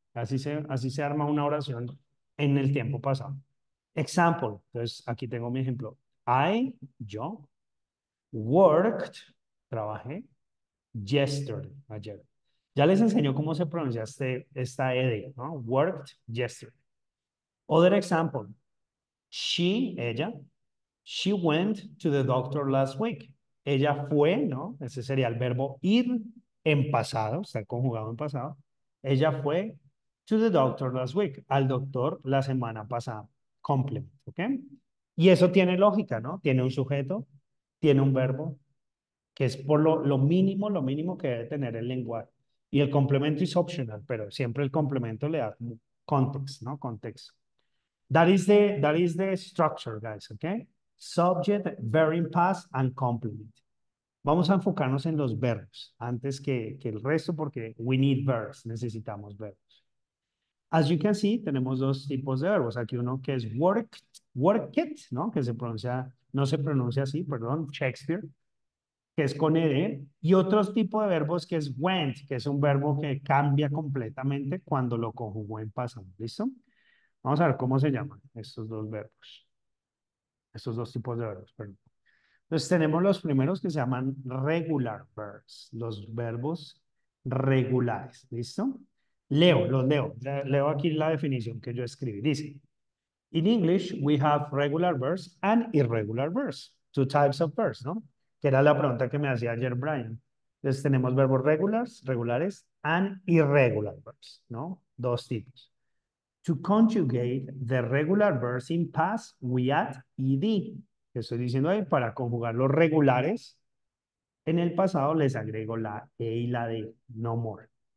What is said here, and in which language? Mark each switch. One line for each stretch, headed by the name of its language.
Spanish: Así se arma una oración en el tiempo pasado. Example. Entonces, aquí tengo mi ejemplo. Yo, worked, trabajé, yesterday, ayer. Ya les enseño cómo se pronuncia esta ed, ¿no?
English: Worked yesterday. Other example. Ella, she went to the doctor last week.
Spanish: Ella fue, ¿no? Ese sería el verbo ir en pasado, está conjugado en pasado. Ella fue
English: to the doctor last week,
Spanish: al doctor la semana pasada. Complement, ¿ok? Y eso tiene lógica, ¿no? Tiene un sujeto, tiene un verbo, que es por lo mínimo que debe tener el lenguaje. Y el complemento es optional, pero siempre el complemento le da context, ¿no? Contexto.
English: That is the structure,
Spanish: guys,
English: okay? Subject, verb in past, and complement.
Spanish: Vamos a enfocarnos en los verbos antes que el resto porque
English: we need verbs,
Spanish: necesitamos verbos. As you can see, tenemos dos tipos de verbos. Aquí uno que es work it, ¿no? Que no se pronuncia así, perdón, Shakespeare, que es con ed, y otro tipo de verbos que es went, que es un verbo que cambia completamente cuando lo conjugo en pasado. ¿Listo? Vamos a ver cómo se llaman estos dos verbos, estos dos tipos de verbos, perdón. Entonces tenemos los primeros que se llaman regular verbs, los verbos regulares. ¿Listo? Los leo. Leo aquí la definición que yo escribí. Dice,
English: in English, we have regular verbs and irregular verbs. Two types of verbs, ¿no?
Spanish: Que era la pregunta que me hacía ayer Brian. Entonces tenemos verbos regulares,
English: and irregular verbs,
Spanish: ¿no? Dos tipos.
English: To conjugate the regular verbs in past, we add ed.
Spanish: Que estoy diciendo ahí, para conjugar los regulares, en el pasado les agrego la e y la d,
English: no more.